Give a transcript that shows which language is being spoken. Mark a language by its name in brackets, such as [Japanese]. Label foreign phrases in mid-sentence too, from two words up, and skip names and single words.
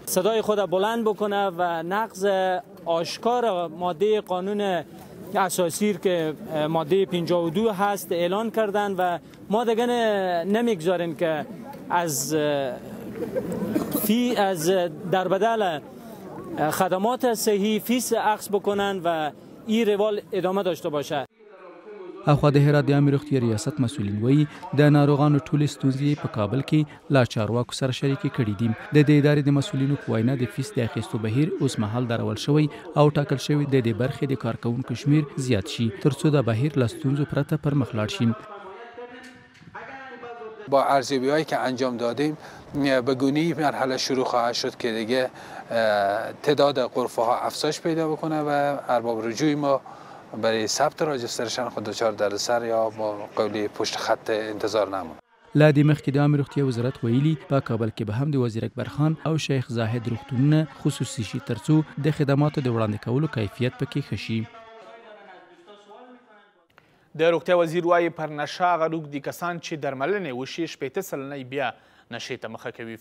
[Persian] صدای خود بلند بکنه و نقض آشکار ماده قانون اساسی که ماده 52 هست اعلان کردن و ما دیگه نمیگذاریم که از در بدل خدمات صحی فیس اخذ بکنن و این روال ادامه داشته باشه. [Pashto] اخوا د هرات د عامه روغتیا ریاست مسؤلین وایي د ناروغانو ټولې ستونزې په کابل کې لا چارواکو سره شریکې کړي دي. د دې ادارې د مسؤلینو په وینا د فیس د اخیستو بهیر اوس مهال درول شوی او ټاکل شوی د دې برخې د کارکوونکو شمیر زیات شي ترڅو د بهیر له ستونزو پرته پر مخ لاړ شي. [Persian] با ارزیابی‌هایی که انجام دادیم به گونه‌ای مرحله شروع خواهد شد که دیگه تعداد غرفه‌ها افزایش پیدا بکنه و ارباب رجوع ما برای ثبت راجسترشن خود دچار دردسر یا با قولی پشت خط انتظار نمون. [Pashto] لا دې مخکې د عامه روغتیا وزارت ویلي په کابل کې به هم د وزیر اکبر خان او شیخ زاهد روغتونونه خصوصي شي ترڅو د خدماتو د وړاندې کولو کیفیت پکې ښه شي. د روغتیا وزیر وایي پر نشه هغه روږدي کسان چې درملنې وشي 80 سلنه بیا نشې ته مخه کوي.